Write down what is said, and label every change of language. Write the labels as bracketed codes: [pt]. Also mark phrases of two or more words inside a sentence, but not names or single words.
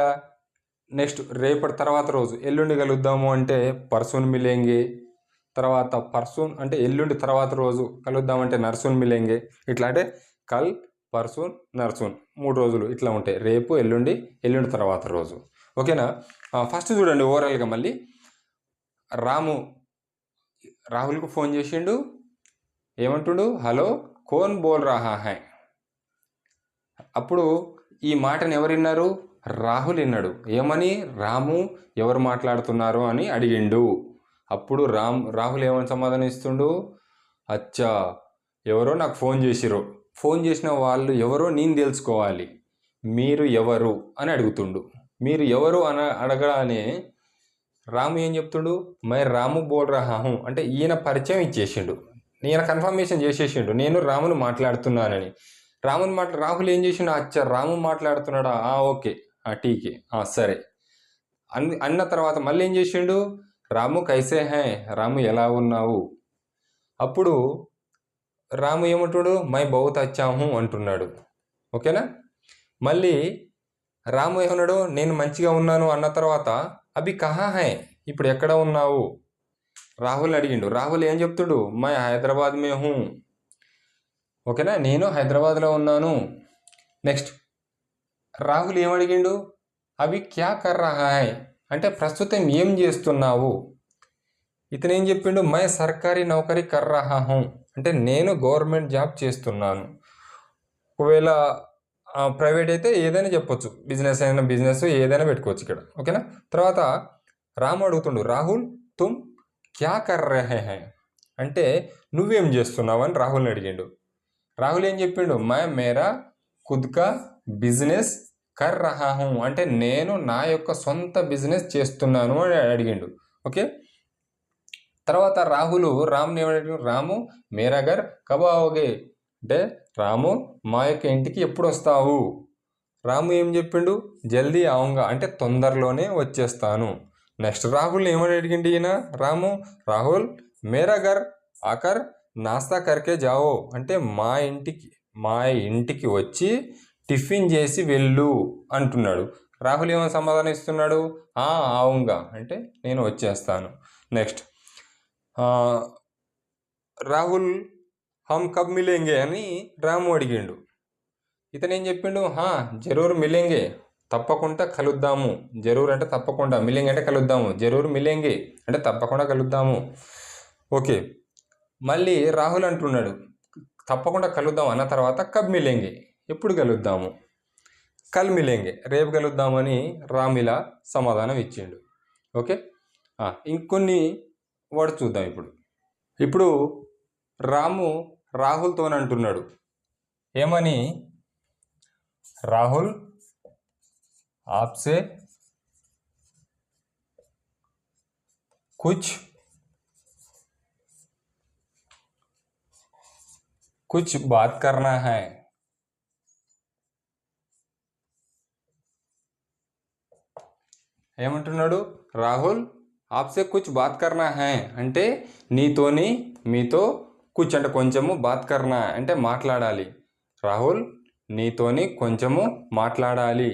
[te] నెక్స్ట్ రేపటి తర్వాత రోజు ఎల్లుండి కలుద్దాము అంటే [hi] परसों मिलेंगे [te] తర్వాత పర్సూన్ అంటే ఎల్లుండి తర్వాత రోజు కలుద్దామంటే [hi] नरसों मिलेंगे [te] ఇట్లా అంటే [hi] कल परसों नरसों [te] 3 రోజులు ఇట్లా ఉంటాయి రేపు ఎల్లుండి తర్వాత రోజు ఓకేనా ఫస్ట్ చూడండి ఓవరాల్గా మళ్ళీ రాహుల్కు ఫోన్ చేసిండు ఏమంటుండు హలో [hi] कौन बोल रहा है [te] అప్పుడు ఈ మాటను ఎవరు విన్నారు రాహుల్ విన్నాడు ఏమని రాము ఎవరు మాట్లాడుతున్నారు అని అడిగిండు అప్పుడు రాహుల్ ఏమని సమాధానం ఇస్తుండు అచ్చా ఎవరో నాకు ఫోన్ చేసిన వాళ్ళు ఎవరో నేను తెలుసుకోవాలి మీరు ఎవరు అని అడుగుతుండు మీరు ఎవరు అని అడగడానే రాము ఏం చెప్తుండు మై రాము [hi] बोल रहा हूँ [te] అంటే ఈయన పరిచయం ఇచ్చేసిండు ఈయన కన్ఫర్మేషన్ చేసేసిండు నేను రామును మాట్లాడుతున్నానని రాహుల్ ఏం చేసిండు అచ్చా రాము మాట్లాడుతున్నాడా ఓకే టీకే సరే అన్న తర్వాత మళ్ళీ ఏం చేసిండు రాము [hi] कैसे है [te] రాము ఎలా ఉన్నావు అప్పుడు రాము ఏమంటాడు [hi] मैं बहुत अच्छा हूँ [te] అంటున్నాడు ఓకేనా మళ్ళీ రాము ఏమన్నాడు నేను మంచిగా ఉన్నాను అన్న తర్వాత [hi] अभी कहाँ है [te] ఇప్పుడు ఎక్కడ ఉన్నావు రాహుల్ అడిగిండు రాహుల్ ఏం చెప్తుడు [hi] मैं हैदराबाद में हूँ [te] ఓకేనా నేను హైదరాబాద్లో ఉన్నాను నెక్స్ట్ రాహుల్ ఏమడిగిండు [hi] अभी क्या कर रहा है [te] అంటే ప్రస్తుతం ఏం చేస్తున్నావు ఇతను ఏం చెప్పిండు [hi] मैं सरकारी नौकरी कर रहा हूँ [te] అంటే నేను [en] government job [te] చేస్తున్నాను ఒకవేళ ప్రైవేట్ అయితే ఏదైనా చెప్పొచ్చు బిజినెస్ అయినా బిజినెస్ ఏదైనా పెట్టుకోవచ్చు ఇక్కడ ఓకేనా తర్వాత రాము అడుగుతుండు రాహుల్ [hi] तुम क्या कर रहे है [te] అంటే నువ్వేం చేస్తున్నావు అని రాహుల్ని అడిగిండు రాహుల్ ఏం చెప్పిండు [hi] मेरा खुदका बिज़नेस कर रहा हूँ [te] అంటే నేను నా యొక్క సొంత బిజినెస్ చేస్తున్నాను అని అడిగిండు ఓకే తర్వాత రాముని ఏమడిగిండు రాము [hi] मेरा घर कब आओगे [te] అంటే రాము మా యొక్క ఇంటికి ఎప్పుడు వస్తావు రాము ఏం చెప్పిండు [hi] जल्दी आऊँगा [te] అంటే తొందరలోనే వచ్చేస్తాను నెక్స్ట్ రాహుల్ ఏమని అడిగిండు ఈయన రాహుల్ [hi] मेरा घर आकर नाश्ता करके जाओ [te] అంటే మా ఇంటికి వచ్చి టిఫిన్ చేసి వెళ్ళు అంటున్నాడు రాహుల్ ఏమో సమాధానం ఇస్తున్నాడు ఆవుంగా అంటే నేను వచ్చేస్తాను నెక్స్ట్ రాహుల్ [hi] हम कब मिलेंगे [te] అని రాము అడిగిండు ఇతను ఏం చెప్పిండు [hi] ज़रूर मिलेंगे [te] తప్పకుండా కలుద్దాము జరూర్ అంటే తప్పకుండా మిలేంగే అంటే కలుద్దాము [hi] ज़रूर मिलेंगे [te] అంటే తప్పకుండా కలుద్దాము ఓకే మళ్ళీ రాహుల్ అంటున్నాడు, తప్పకుండా కలుద్దాం అన్న తర్వాత [hi] कब मिलेंगे, [te] ఎప్పుడు కలుద్దాము, [hi] कल मिलेंगे, [te] రేపు కలుద్దామని రామ్ ఇలా సమాధానం ఇచ్చిండు. ఓకే, ఇంకొన్ని వర్డ్స్ చూద్దాం ఇప్పుడు. ఇప్పుడు రాము రాహుల్తో అంటున్నాడు ఏమని, రాహుల్ [hi] आपसे कुछ कुछ बात करना है. [te] ఏమంటున్నాడు, రాహుల్ [hi] आपसे कुछ बात करना है [te] అంటే నీతోని, మీతో, కుచ్ అంటే కొంచెము, [hi] बात करना [te] అంటే మాట్లాడాలి. రాహుల్ నీతోని కొంచెము మాట్లాడాలి.